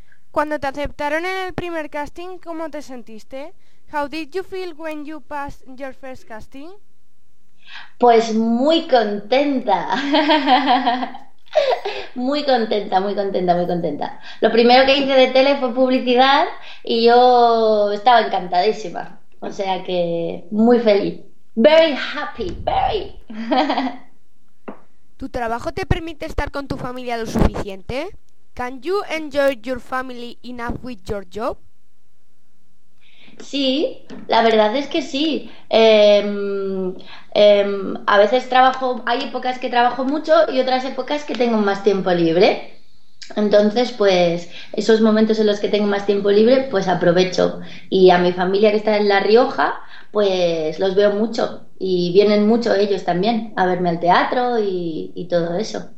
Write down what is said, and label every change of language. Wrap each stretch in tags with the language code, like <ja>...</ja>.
<es>Cuando te aceptaron en el primer casting, ¿cómo te sentiste?</es> <en>How did you feel when you passed your first casting?</en> <es>Pues muy contenta. Muy contenta, muy contenta, muy contenta. Lo primero que hice de tele fue publicidad y yo estaba encantadísima. O sea que muy feliz.</es> <en>Very happy, very.</en> <es>¿Tu trabajo te permite estar con tu familia lo suficiente?</es> <en>Can you enjoy your family enough with your job?</en> <es>Sí, la verdad es que sí. A veces trabajo, hay épocas que trabajo mucho y otras épocas que tengo más tiempo libre. Entonces, pues esos momentos en los que tengo más tiempo libre, pues aprovecho. Y a mi familia que está en La Rioja, pues los veo mucho y vienen mucho ellos también a verme al teatro y todo eso.</es>